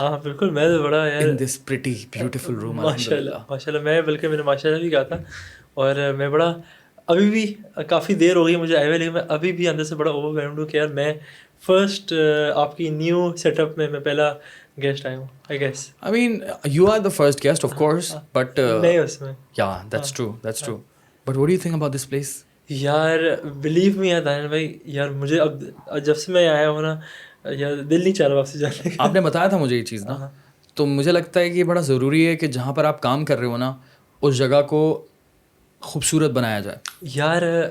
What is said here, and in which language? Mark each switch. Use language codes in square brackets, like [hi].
[ur] ہاں بالکل, میں تو بڑا یار [en] In this pretty beautiful room. [ur] ماشاءاللہ, میں بلکہ میں نے ماشاءاللہ بھی کہا تھا, اور میں بڑا ابھی بھی کافی دیر ہو گئی مجھے آئے ہوئے, لیکن میں ابھی بھی اندر سے بڑا اوور ویلمڈ ہوں کہ یار میں فرسٹ آپ کی نیو سیٹ اپ میں پہلا گیسٹ آیا ہوں. [en] I guess I mean you are the first guest of course, but [ur] نہیں اس میں [en] yeah, that's true. But what do you think about this place? [ur] یار بلیو می یار دانیل بھائی, یار مجھے اب جب سے میں آیا ہوں نا یار دل نہیں چاہ رہا واپس جانے کا. آپ نے بتایا تھا مجھے یہ چیز نا, تو مجھے لگتا ہے کہ یہ بڑا ضروری ہے کہ جہاں پر آپ کام کر رہے ہو نا, اس جگہ کو خوبصورت بنایا جائے. یار